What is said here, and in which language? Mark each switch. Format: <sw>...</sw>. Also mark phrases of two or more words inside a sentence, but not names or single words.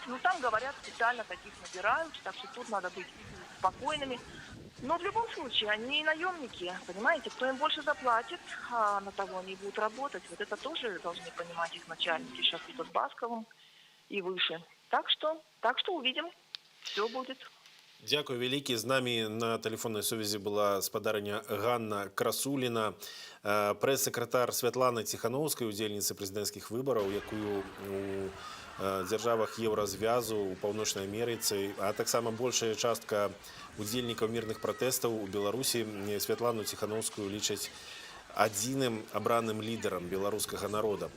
<ru>Ну там говорят, специально таких набирают, так что тут надо быть спокойными. Но в любом случае, они наемники, понимаете, кто им больше заплатит, на того они будут работать. Вот это тоже должны понимать их начальники, Шафита с Басковым и выше. Так что увидим, все будет.</ru> <be>Дякую вялікі. З намі на тэлефоннай сувязі была спадарыня Ганна Красуліна, прэс-сакратар Святланы Ціханаўскай, удзельніцы прэзідэнцкіх выбараў, якую у дзяржавах Еўразвязу, у Паўночнай Амерыцы, а таксама большая частка удзельнікаў мірных пратэстаў у Беларусі Святлану Ціханаўскую лічаць адзіным абраным лідарам беларускага народа.</be>